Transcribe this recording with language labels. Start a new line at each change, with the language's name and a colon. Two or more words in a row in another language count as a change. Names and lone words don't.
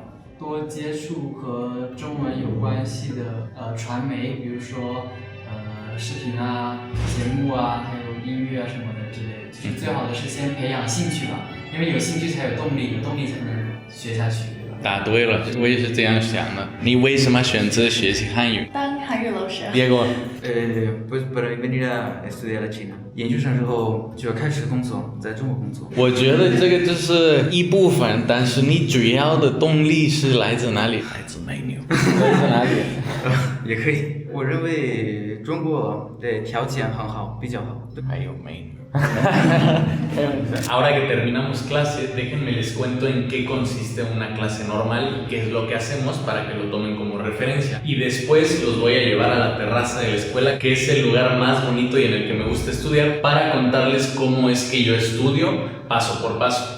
Chinese: 多接触和中文有关系的传媒，比如说视频啊、节目啊，还有音乐啊什么的之类的。就是最好的是先培养兴趣吧，因为有兴趣才有动力，有动力才能学下去，对吧？答对了，我也是这样想的。你为什么选择学习汉语？当韩语老师。 Diego，
Spanish: pues para venir a estudiar a China，
Chinese: 研究生之后就要开始工作，在中国工作。我觉得这个就是一部分，但是你主要的动力是来自哪里？来自美女。来自哪里？也可以，我认为中国的条件很好，比较好。还有美女。
Spanish: Ahora que terminamos clase, déjenme les cuento en qué consiste una clase normal y qué es lo que hacemos para que lo tomen como referencia. Y después los voy a llevar a la terraza de la escuela, que es el lugar más bonito y en el que me gusta estudiar, para contarles cómo es que yo estudio paso por paso.